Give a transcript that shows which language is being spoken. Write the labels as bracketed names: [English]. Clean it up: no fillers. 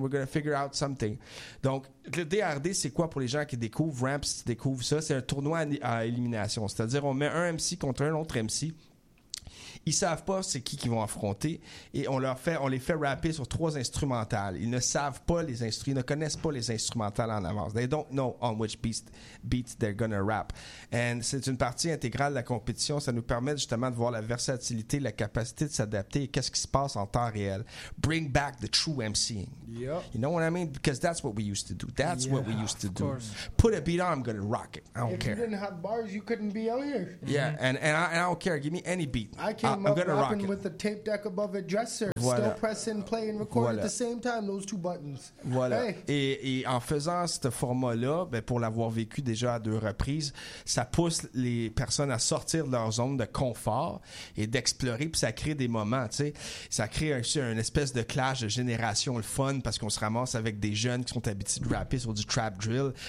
[English] We're gonna figure out something. [French] Donc, le DRD, c'est quoi pour les gens qui découvrent? Ramp, si tu découvres ça, c'est un tournoi à élimination. C'est-à-dire, on met un MC contre un autre MC. Ils savent pas c'est qui qu'ils vont affronter et on les fait rapper sur trois instrumentales. Ils ne savent pas les instruments, ils ne connaissent pas les instrumentales en avance. [English] They don't know on which beat they're gonna rap. [French] And c'est une partie intégrale de la compétition. Ça nous permet justement de voir la versatilité, la capacité de s'adapter et qu'est-ce qui se passe en temps réel. [English] Bring back the true MCing. Yep. You know what I mean? Because that's what we used to do. That's what we used to do. Put a beat on, I'm gonna rock it. I don't care. If you didn't have bars, you couldn't be out here. Yeah, and I don't care. Give me any beat. I'm rocking with a tape deck above a dresser. Voilà. Still pressing, play and record at the same time, those two buttons. Voilà. Hey. [French] Et en faisant ce format-là, ben pour l'avoir vécu déjà à deux reprises, ça pousse les personnes à sortir de leur zone de confort et d'explorer, puis ça crée des moments, tu sais. Ça crée aussi une espèce de clash de génération, le fun, parce qu'on se ramasse avec des jeunes qui sont habitués de rapper sur du trap drill.